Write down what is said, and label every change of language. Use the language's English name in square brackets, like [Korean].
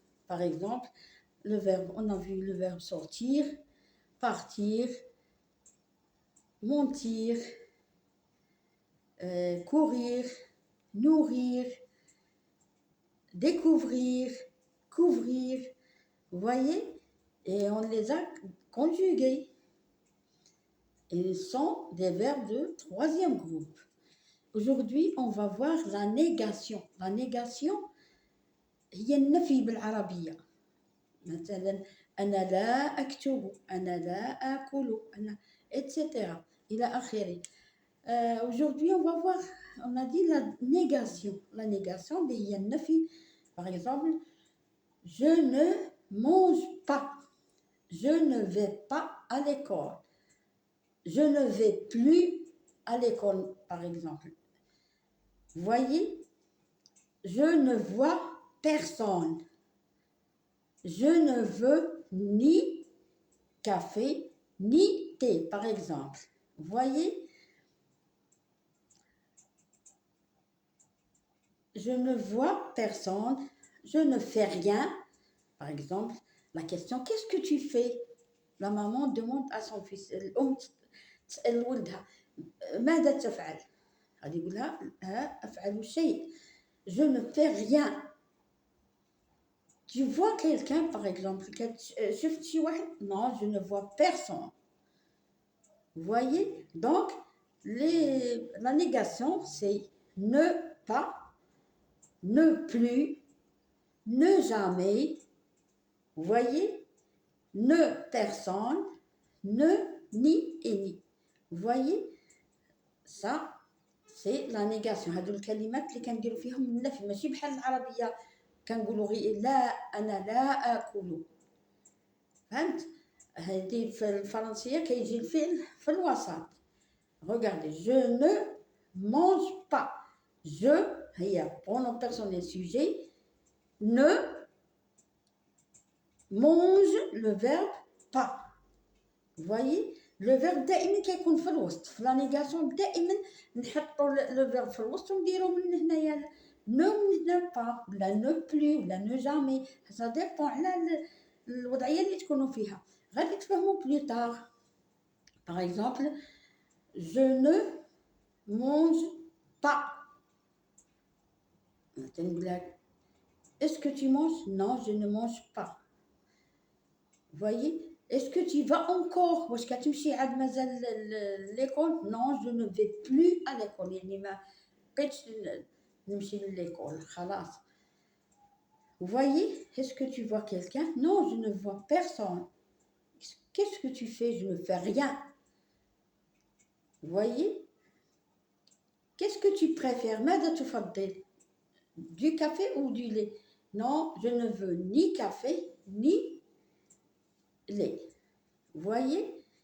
[French] Par exemple, on a vu le verbe sortir, partir, mentir, courir, nourrir, découvrir, couvrir. Vous voyez? Et on les a conjugués. Ils sont des verbes de troisième groupe. Aujourd'hui, on va voir la négation. La négation [Arabic] هي النفي بالعربية. مثلا أنا لا أكتب، أنا لا آكل، أنا etc. إلى آخره. [French] Aujourd'hui, on va voir, on a dit la négation. La négation, [Arabic] هي النفي. [French] Par exemple, je ne mange pas. Je ne vais pas à l'école. Je ne vais plus à l'école, par exemple. Voyez, je ne vois personne. Je ne veux ni café, ni thé, par exemple. Voyez, je ne vois personne, je ne fais rien. Par exemple, la question, qu'est-ce que tu fais? La maman demande à son fils, [Arabic] تسأل ولدها ماذا تفعل؟ غادي يقول لها أفعل شيء. [French] Je ne fais rien. Tu vois quelqu'un, par exemple, [Arabic] شفت شي واحد؟ [French] Non, je ne vois personne. Vous voyez? Donc, la négation, c'est ne pas, ne plus, ne jamais. Vous voyez? Ne personne, ne ni et ni. Vous voyez? Ça, c'est la négation. [Arabic] هادو الكلمات اللي كنديرو فيهم النفي ماشي بحال العربية كنقولوا غير لا أنا لا آكل. فهمت؟ هادي في الفرنسية كيجي الفعل في الوسط. [French] Regardez, je ne mange pas. Je, [Arabic] هي [French] pronom personnel sujet, ne mange le verbe pas. Vous voyez? [Arabic] Le verbe دائما كيكون في الوسط. في la négation دائما نحطوا le verbe في الوسط ونديرو من هنايا ne من هنا pas ولا [French] ne plus [Arabic] ولا [French] ne jamais. ça dépend [Arabic] على الوضعية اللي تكونوا فيها. غادي تفهموا [French] plus tard. Par exemple, je ne mange pas. Est-ce que tu manges? Non, je ne mange pas. Vous voyez? Est-ce que tu vas encore? [Arabic] واش كتمشي عاد مازال l'école? [French] Non, je ne vais plus à l'école. [Arabic] يعني ما بقيتش نمشي لليكول خلاص. [French] Vous voyez? Est-ce que tu vois quelqu'un? Non, je ne vois personne. Qu'est-ce que tu fais? Je ne fais rien. Vous voyez? Qu'est-ce que tu préfères? [Arabic] ماذا تفضل? [French] Du café ou du lait? Non, je ne veux ni café ni lait. Vous voyez?